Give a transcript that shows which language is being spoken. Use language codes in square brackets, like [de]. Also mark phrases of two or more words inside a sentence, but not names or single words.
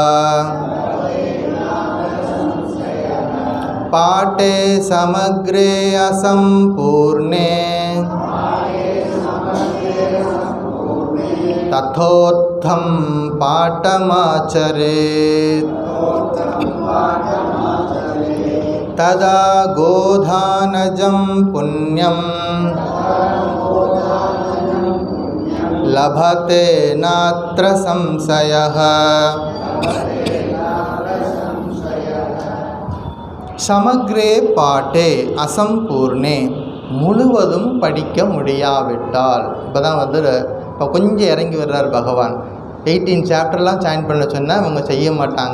[sa] पाठे समग्रे असंपूर्णे तथोत्थं पाठमाचरेत् तदा गोधानजं पुण्यं लभते नात्र संशयः. समग्रे पाठे असम्पूर्णे, [ta] முழுவதும் படிக்க முடியாவிட்டால். இப்போ தான் இப்போ கொஞ்சம் இறங்கி வர்றார் பகவான். 18 சாப்டர்லாம் ஜாயின் பண்ண சொன்னால் இவங்க செய்ய மாட்டாங்க.